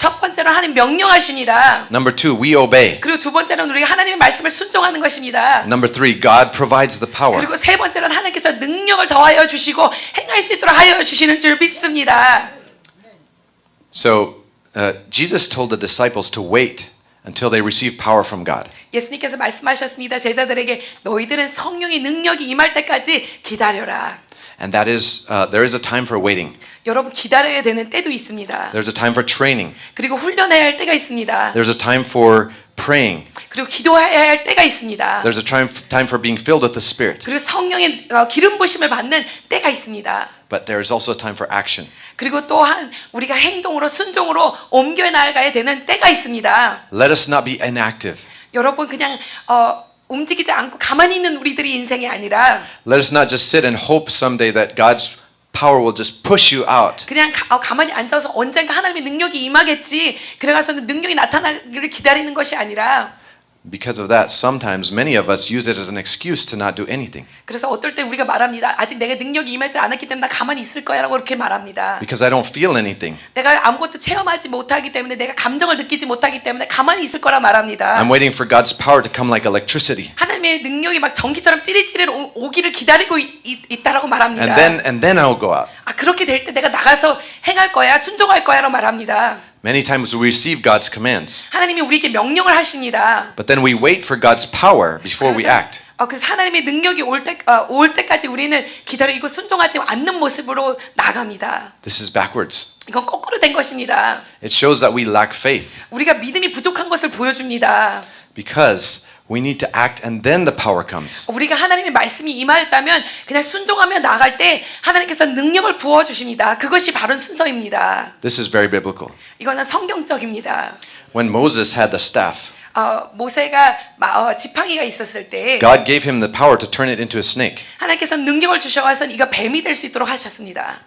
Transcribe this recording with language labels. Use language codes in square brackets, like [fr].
[ko] 첫 번째로 하나님 명령하십니다. [en] Number two, we obey. [ko] 그리고 두 번째로는 우리가 하나님의 말씀을 순종하는 것입니다. [en] Number three, God provides the power. [ko] 그리고 세 번째로는 하나님께서 능력을 더하여 주시고 행할 수 있도록 하여 주시는 줄 믿습니다. [en] So Jesus told the disciples to wait until they receive power from God. [ko] 예수님께서 말씀하셨습니다. 제자들에게 너희들은 성령의 능력이 임할 때까지 기다려라. [en] And that is, there is a time for waiting. [ko] 여러분 기다려야 되는 때도 있습니다. [en] There's a time for training. [ko] 그리고 훈련해야 할 때가 있습니다. [en] There's a time for praying. [ko] 그리고 기도해야 할 때가 있습니다. [en] There's a time for being filled with the Spirit. [ko] 그리고 성령의 기름 부심을 받는 때가 있습니다. [en] But there is also a time for action. [ko] 그리고 또한 우리가 행동으로 순종으로 옮겨 나가야 되는 때가 있습니다. [en] Let us not be inactive. [ko] 여러분 그냥 움직이지 않고 가만히 있는 우리들이 인생이 아니라 [en] Let us not just sit and hope someday that God's power will just push you out. [ko] 그냥 가만히 앉아서 언젠가 하나님의 능력이 임하겠지 그래가서는 능력이 나타나기를 기다리는 것이 아니라 [en] Because of that, sometimes many of us use it as an excuse to not do anything. [ko] 그래서 어떨 때 우리가 말합니다. 아직 내가 능력이 임하지 않았기 때문에 나 가만히 있을 거야라고 그렇게 말합니다. [en] Because I don't feel anything. [ko] 내가 아무것도 체험하지 못하기 때문에 내가 감정을 느끼지 못하기 때문에 가만히 있을 거라 말합니다. [en] I'm waiting for God's power to come like electricity. [ko] 하나님의 능력이 막 전기처럼 찌릿찌릿 오기를 기다리고 있다라고 말합니다. [en] And then I'll go out. [ko] 그렇게 될 때 내가 나가서 행할 거야, 순종할 거야라고 말합니다. [en] Many times we receive God's commands, [ko] 하나님이 우리에게 명령을 하십니다. [en] but then we wait for God's power before we act. [ko] 그래서 하나님의 능력이 올 때까지 우리는 기다리고 순종하지 않는 모습으로 나갑니다. [en] This is backwards. [ko] 이건 거꾸로 된 것입니다. [en] It shows that we lack faith [ko] 우리가 믿음이 부족한 것을 보여줍니다. [en] because we need to act and then the power comes. [ko] 우리가 하나님의 말씀이 임하였다면 그냥 순종하며 나갈 때 하나님께서 능력을 부어주십니다. 그것이 바른 순서입니다. [en] This is very biblical. [ko] 이거는 성경적입니다. [en] When Moses had the staff, [ko] 모세가 지팡이가 있었을 때 [en] God gave him the power to turn it into a snake. [ko] 하나님께서 능력을 주셔서 이가 뱀이 될 수 있도록 하셨습니다.